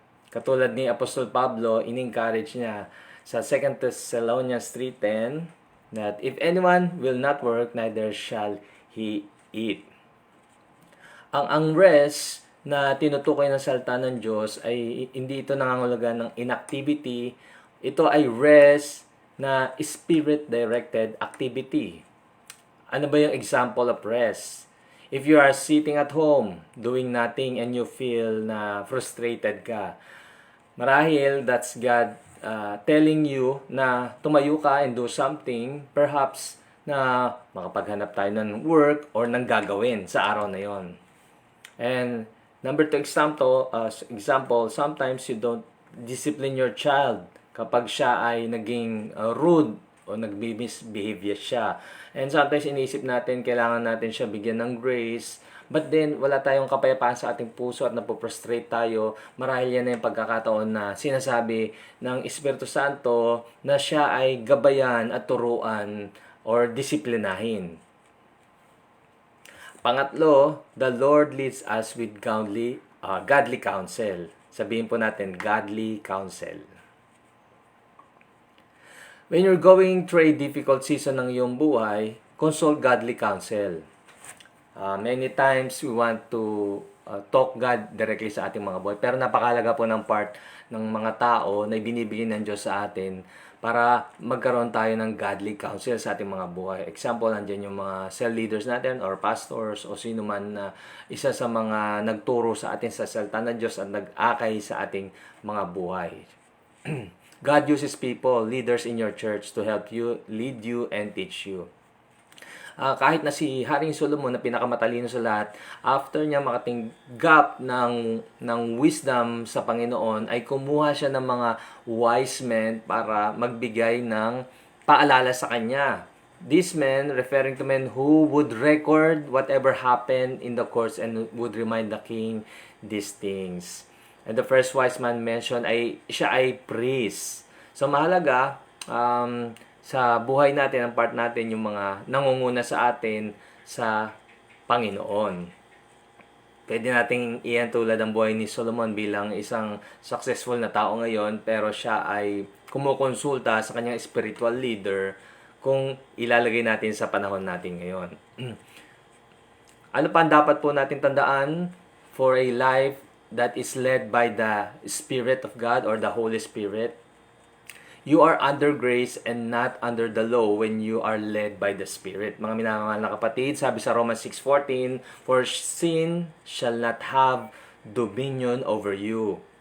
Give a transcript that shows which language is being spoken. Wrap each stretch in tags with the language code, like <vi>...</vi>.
<tl>Katulad ni Apostol Pablo, in-encourage niya sa</tl> <en>2 Thessalonians 3:10 that if anyone will not work, neither shall he eat.</en> <tl>Ang rest na tinutukoy ng salita ng Diyos ay hindi ito nangangahulugan ng inactivity. Ito ay rest na spirit-directed activity. Ano ba yung</tl> <en>example of rest? If you are sitting at home, doing nothing, and you feel na frustrated ka, marahil that's God telling you</en> <tl>na tumayo ka</tl> <en>and do something, perhaps</en> <tl>na makapaghanap tayo ng</tl> <en>work or</en> <tl>ng gagawin sa araw na yon.</tl> <en>And number 2 example, sometimes you don't discipline your child</en> <tl>kapag siya ay naging rude o nag-misbehave siya.</tl> <en>And sometimes</en> <tl>iniisip natin, kailangan natin siya bigyan ng grace.</tl> <en>But then,</en> <tl>wala tayong kapayapaan sa ating puso at napoprostrate tayo. Marahil yan na yung pagkakataon na sinasabi ng Espiritu Santo na siya ay gabayan at turuan or disiplinahin.</tl> <en>Pangatlo, the Lord leads us with godly counsel.</en> <tl>Sabihin po natin, godly counsel.</tl> <en>When you're going through a difficult season</en> <tl>ng iyong buhay,</tl> <en>consult godly counsel. Many times we want to talk God directly</en> <tl>sa ating mga buhay. Pero napakalaga po ng part ng mga tao na ibinibigay ng Diyos sa atin para magkaroon tayo ng godly counsel sa ating mga buhay. Example, nandiyan yung mga cell leaders natin or pastors o sino man na isa sa mga nagturo sa atin sa salita ng Diyos at nag-akay sa ating mga buhay.</tl> <en>God uses people, leaders in your church to help you, lead you, and teach you.</en> <tl>Kahit na si Haring Solomon na pinakamatalino sa lahat, after niya makatinggap ng wisdom sa Panginoon, ay kumuha siya ng mga wise men para magbigay ng paalala sa kanya.</tl> <en>These men, referring to men who would record whatever happened in the courts and would remind the king these things. And the first wise man mentioned</en> <tl>siya ay</tl> <en>priest.</en> <tl>So mahalaga sa buhay natin, ang part natin yung mga nangunguna sa atin sa Panginoon. Pwede nating iyan tulad ang buhay ni Solomon bilang isang successful na tao ngayon, pero siya ay kumukonsulta sa kanyang spiritual leader kung ilalagay natin sa panahon natin ngayon. Ano pa ang dapat po natin tandaan</tl> <en>for a life that is led by the Spirit of God or the Holy Spirit? You are under grace and not under the law when you are led by the Spirit.</en> <tl>Mga minamahal na kapatid, sabi sa</tl> <en>Romans 6:14, for sin shall not have dominion over you.</en>